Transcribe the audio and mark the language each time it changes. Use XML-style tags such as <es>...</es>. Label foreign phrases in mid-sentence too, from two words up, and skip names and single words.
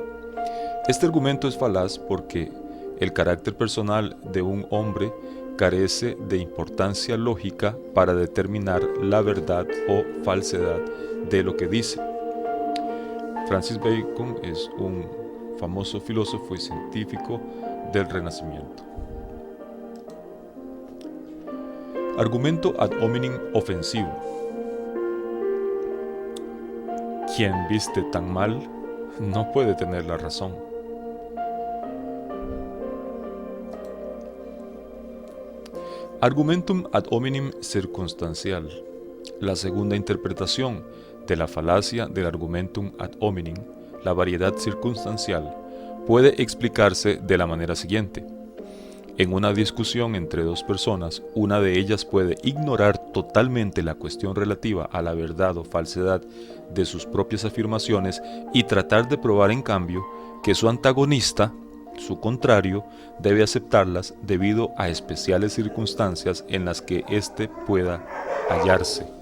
<es>Este argumento es falaz porque el carácter personal de un hombre carece de importancia lógica para determinar la verdad o falsedad de lo que dice. Francis Bacon es un famoso filósofo y científico del Renacimiento. Argumento</es> <la>ad hominem</la> <es>ofensivo. Quien viste tan mal no puede tener la razón.</es> <la>Argumentum ad hominem circunstancial.</la> <es>La segunda interpretación de la falacia del</es> <la>argumentum ad hominem,</la> <es>la variedad circunstancial, puede explicarse de la manera siguiente. En una discusión entre dos personas, una de ellas puede ignorar totalmente la cuestión relativa a la verdad o falsedad de sus propias afirmaciones y tratar de probar en cambio que su antagonista, su contrario, debe aceptarlas debido a especiales circunstancias en las que éste pueda hallarse.</es>